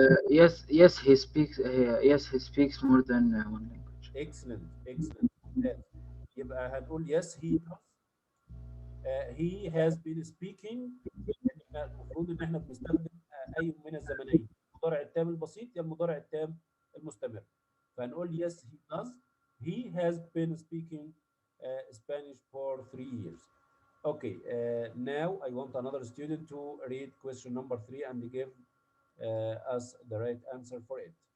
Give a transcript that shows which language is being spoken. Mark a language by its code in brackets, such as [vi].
[en] Yes, he speaks more than one language. excellent. يبقى هنقول yes he does. he has been speaking. [ar] المفروض ان احنا بنستخدم اي من الزمنين، المضارع التام البسيط يا المضارع التام المستمر. [en] فهنقول yes he does. He has been speaking Spanish for 3 years. Okay, now I want another student to read question number 3 and give us the right answer for it.